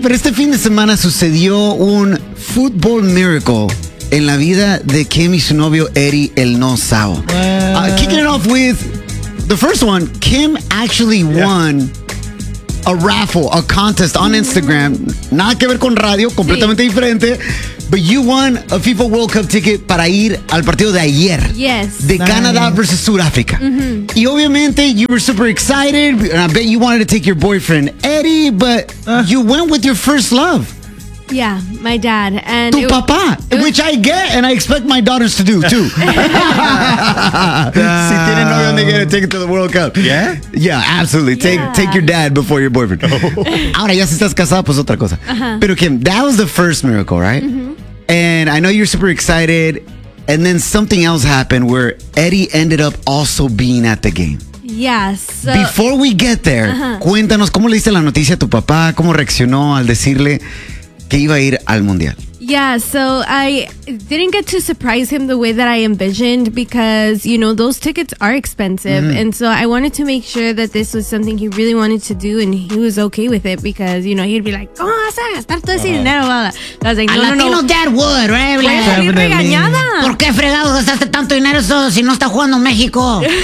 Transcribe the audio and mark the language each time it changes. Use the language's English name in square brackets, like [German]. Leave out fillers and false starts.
[Spanish] Pero este fin de semana sucedió un [English] football miracle [Spanish] en la vida de Kim y su novio Eddie, el no Sao. [English] Kicking it off with the first one, Kim actually won a raffle, a contest on Instagram. [Spanish] Nada que ver con radio, completamente diferente. [English] But you won a FIFA World Cup ticket [Spanish] para ir al partido de ayer. [English] Yes. [Spanish] De Canadá versus Sudáfrica. Mm-hmm. Y obviamente, [English] you were super excited, and I bet you wanted to take your boyfriend, Eddie, but you went with your first love. Yeah, my dad. And [Spanish] tu papá, [English] which I get, and I expect my daughters to do, too. [Spanish] Si tienen novio, [English] they get a ticket to the World Cup. Yeah? Yeah, absolutely. Take your dad before your boyfriend. [Spanish] Ahora, ya si estás casada, pues otra cosa. [English] Pero Kim, that was the first miracle, right? Mm-hmm. And I know you're super excited. And then something else happened where Eddie ended up also being at the game. Yes. So, before we get there, [Spanish] cuéntanos, ¿cómo le diste la noticia a tu papá? ¿Cómo reaccionó al decirle que iba a ir al Mundial? [English] Yeah, so I didn't get to surprise him the way that I envisioned because, you know, those tickets are expensive. Mm-hmm. And so I wanted to make sure that this was something he really wanted to do and he was okay with it because, you know, he'd be like, [Spanish] ¿cómo vas a gastar todo ese dinero? [English] I was like, no. Dad would, right? [Spanish] Like, ¿qué? Regañada. ¿Por qué fregado gastaste tanto dinero eso si no está jugando México?